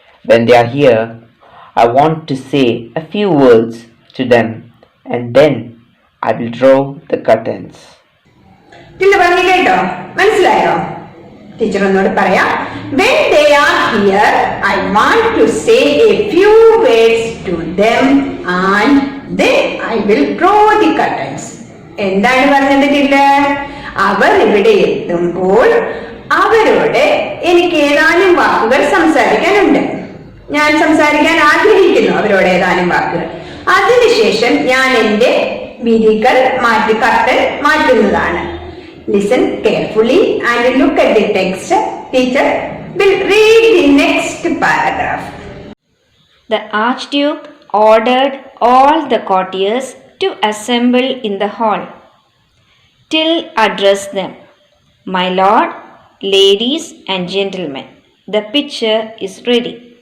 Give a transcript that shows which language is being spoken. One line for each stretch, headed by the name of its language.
English: When they are here, I want to say a few words to them and then I will draw the curtains.
Malayalam: Till പറഞ്ഞു കേട്ടോ? മനസ്സിലായോ? Teacher ഒന്നുകൂടി പറയാം.
English: When they are here, I want to say a few words to them and then I will draw the curtains.
Malayalam: എന്താണ് പറഞ്ഞത് till? അവർ ഇവിടെ എത്തുമ്പോൾ അവരോട് എനിക്ക് ഏതാനും വാക്കുകൾ സംസാരിക്കാനുണ്ട്. ഞാൻ സംസാരിക്കാൻ ആഗ്രഹിക്കുന്നു അവരോട് ഏതാനും വാക്കുകൾ. അതിനുശേഷം ഞാൻ എന്റെ വിധികൾ curtain മാറ്റുന്നതാണ്.
English: Listen carefully and look at the text. Teacher will read the next paragraph. The Archduke ordered all the courtiers to assemble in the hall. Till addressed them, "My lord, ladies and gentlemen, the picture is ready.